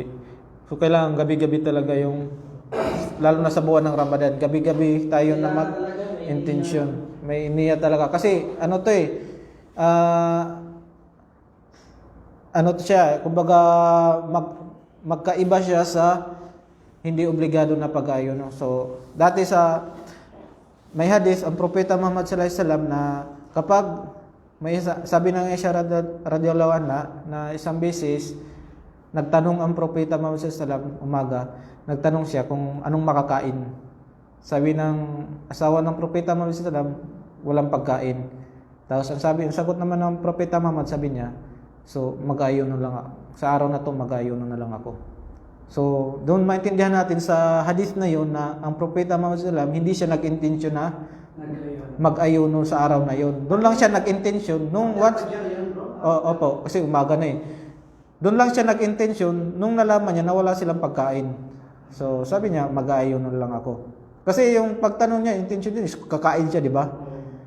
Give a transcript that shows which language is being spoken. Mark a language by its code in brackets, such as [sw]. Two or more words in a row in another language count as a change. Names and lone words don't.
[tl] So kailangan gabi-gabi talaga yung, lalo na sa buwan ng Ramadan, gabi-gabi tayo na mag-intention. May niya talaga. Kasi kumbaga magkaiba siya sa hindi obligado na pag-ayuno. So, dati may hadith ang propeta Muhammad [ar] صلى الله عليه وسلم [tl] na kapag sabi ng Aisha [ar] رضي الله عنها [tl] na isang beses nagtanong ang propeta Muhammad [ar] صلى الله عليه وسلم [tl] umaga, nagtanong siya kung anong makakain. Sabi ng asawa ng propeta Muhammad [ar] صلى الله عليه وسلم, [tl] walang pagkain. Tapos ang sagot naman ng propeta Muhammad, sabi niya, so mag-ayuno lang ako. Sa araw na to mag-ayuno na lang ako. So, doon maintindihan natin sa hadith na yun na ang propeta Muhammad [ar] صلى الله عليه وسلم [tl] hindi siya nag-intensyon na mag-ayuno sa araw na yun. Doon lang siya nag-intensyon nung once opo, kasi umaga na eh. Doon lang siya nag-intensyon nung nalaman niya na wala silang pagkain. So, sabi niya, mag-ayuno lang ako. Kasi yung pagtanong niya, intensyon din is kakain siya, di ba?